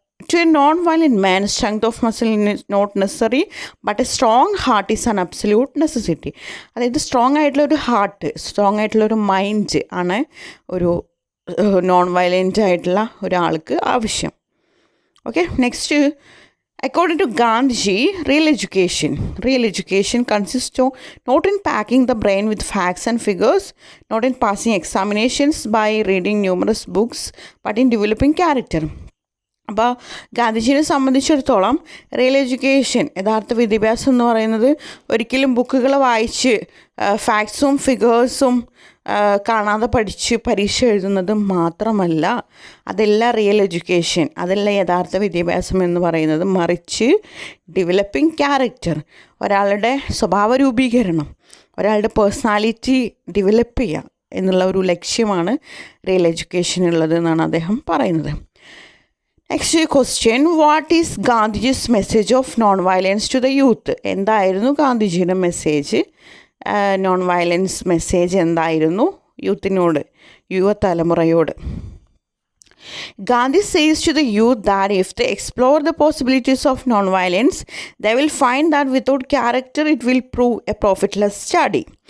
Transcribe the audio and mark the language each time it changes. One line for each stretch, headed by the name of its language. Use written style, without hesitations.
English: To a non-violent man, strength of muscle is not necessary, but a strong heart is an absolute necessity.
Malayalam: അതായത് strong ആയിട്ടുള്ള ഒരു heart, strong ആയിട്ടുള്ള ഒരു mind ആണ് ഒരു non violent ആയിട്ടുള്ള ഒരാൾക്ക് ആവശ്യം.
English: Okay, next. According to Gandhiji, real education consists of not in packing the brain with facts and figures, not in passing examinations by reading numerous books, but in developing character.
Malayalam: അപ്പോൾ ഗാന്ധിജിയെ സംബന്ധിച്ചിടത്തോളം real education, യഥാർത്ഥ വിദ്യാഭ്യാസം എന്ന് പറയുന്നത് ഒരിക്കലും ബുക്കുകൾ വായിച്ച് ഫാക്ട്സും ഫിഗേഴ്സും കാണാതെ പഠിച്ച് പരീക്ഷ എഴുതുന്നത് മാത്രമല്ല, അതല്ല റിയൽ എഡ്യൂക്കേഷൻ, അതല്ല യഥാർത്ഥ വിദ്യാഭ്യാസം എന്ന് പറയുന്നത്, മറിച്ച്
English: developing character,
Malayalam: ഒരാളുടെ സ്വഭാവ രൂപീകരണം, ഒരാളുടെ പേഴ്സണാലിറ്റി ഡെവലപ്പ് ചെയ്യുക എന്നുള്ള ഒരു ലക്ഷ്യമാണ് റിയൽ എഡ്യൂക്കേഷൻ ഉള്ളത് എന്നാണ് അദ്ദേഹം പറയുന്നത്.
English: Next question, what is Gandhiji's message of non violence to the youth?
Malayalam: എന്തായിരുന്നു ഗാന്ധിജിയുടെ മെസ്സേജ്, നോൺ വയലൻസ് മെസ്സേജ് എന്തായിരുന്നു യൂത്തിനോട്, യുവതലമുറയോട്?
English: Gandhi says to the youth that if they explore the possibilities of non-violence, they will find that without character it will prove a profitless study.